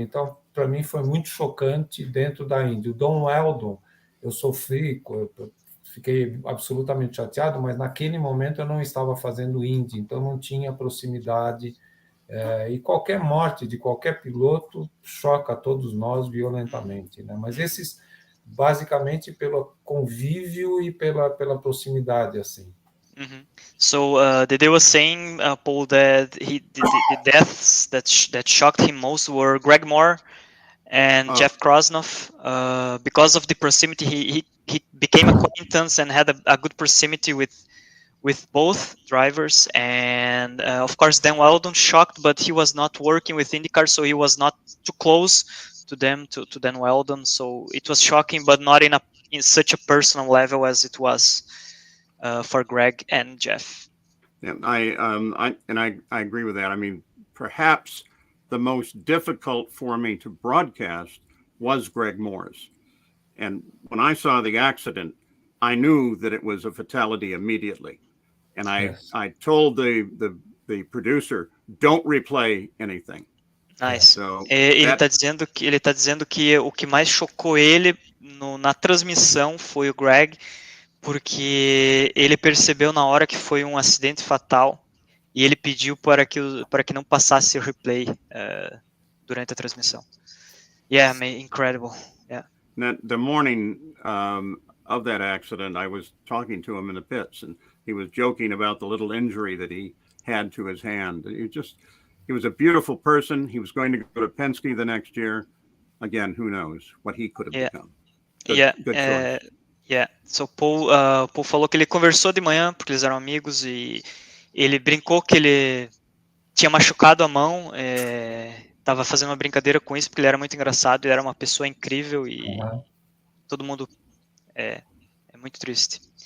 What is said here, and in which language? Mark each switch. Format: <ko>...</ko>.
<pt>Então, para mim foi muito chocante dentro da Indy. O Don Weldon, eu sofri, eu fiquei absolutamente chateado, mas naquele momento eu não estava fazendo Indy, então não tinha proximidade. E qualquer morte de qualquer piloto choca todos nós violentamente, né? Mas esses, basicamente, pelo convívio e pela proximidade, assim. Mm-hmm.</pt> <en>So Dedê was saying, Paul, that the deaths that shocked him most were Greg Moore and Jeff Krosnoff. Because of the proximity, he became acquaintance and had a good proximity with with both drivers, and of course Dan Weldon shocked, but he was not working with IndyCar, so he was not too close to them, to Dan Weldon. So it was shocking, but not in such a personal level as it was for Greg and Jeff. And I agree with that. I mean, perhaps the most difficult for me to broadcast was Greg Moore's. And when I saw the accident, I knew that it was a fatality immediately. And I told the producer, don't replay anything. Nice. So</en> <pt>ele está dizendo que o que mais chocou ele na transmissão foi o Greg, porque ele percebeu na hora que foi um acidente fatal e ele pediu para que não passasse o replay durante a transmissão.</pt> <en>Yeah, incredible. Yeah. The morning of that accident, I was talking to him in the pits, and he was joking about the little injury that he had to his hand. He was a beautiful person. He was going to go to Penske the next year. Again, who knows what he could have become. Good choice. Yeah. So</en> <pt>Paul falou que ele conversou de manhã, porque eles eram amigos, e ele brincou que ele tinha machucado a mão, estava fazendo uma brincadeira com isso, porque ele era muito engraçado, ele era uma pessoa incrível, e todo mundo é muito triste.</pt>